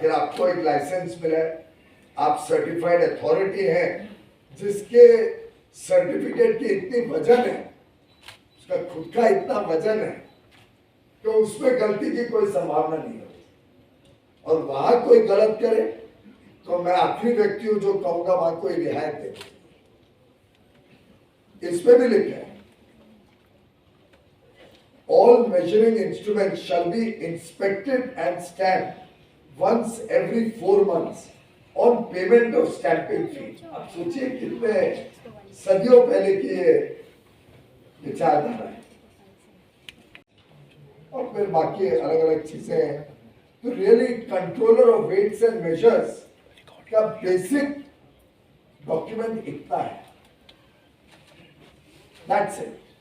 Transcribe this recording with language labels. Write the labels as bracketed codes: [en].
[hi] अगर आपको एक लाइसेंस मिला है, आप सर्टिफाइड अथॉरिटी हैं, जिसके सर्टिफिकेट की इतनी वजन है, उसका खुद का इतना वजन है, तो उसमें गलती की कोई संभावना नहीं होती। और वहां कोई गलत करे तो मैं आखिरी व्यक्ति हूं जो कहूंगा वहां कोई रियायत दे। इसमें भी लिखा है, [en] all measuring instruments shall be inspected and stamped once every 4 months on payment of stamping fee। [hi] आप सोचिए कितने सदियों पहले की ये विचारधारा है। और फिर बाकी अलग अलग चीजें हैं। तो really controller of weights and measures का बेसिक डॉक्यूमेंट इतना है, [en] That's it.